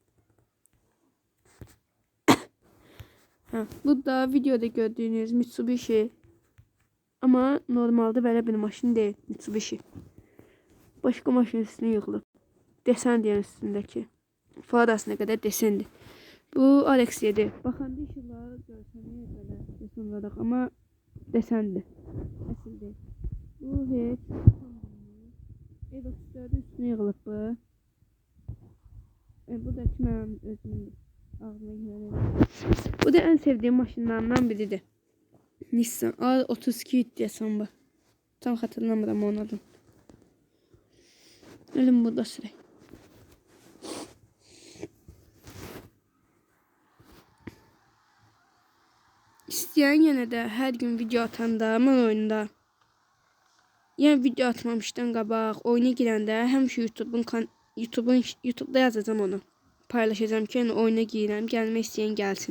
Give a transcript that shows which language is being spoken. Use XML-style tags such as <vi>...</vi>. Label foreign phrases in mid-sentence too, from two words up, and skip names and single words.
<tr>Bu da videoda gördüğünüz Mitsubishi. Ama normalde</tr> <az>belə bir maşın</az> <tr>değil. Mitsubishi. Başka maşın üstüne yığılıb. Desen diyen üstündeki. Faradasına kadar desendi. Bu Alex 7.</tr> <az>Baxanda işıqları görsənir belə desen olaraq, amma desendi. Əsl deyil. Bu heç E34'ün üstüne yığılıb bu. Bu da ki mənim özümün ağzına gələn.</az> <tr>Bu da en sevdiğim maşınlarından biridir.</tr> <az>Nissan A32 deyəsən bu. Tam hatırlamıram onun adını. Elim burada sürək. İsteyen yine de her gün video atanda mən oyunda. Yəni video atmamışdan qabaq oyuna girəndə həmişə YouTube'da yazacağım onu. Paylaşacağım ki, yəni oyuna girirəm, gəlmək istəyən gəlsin.</az>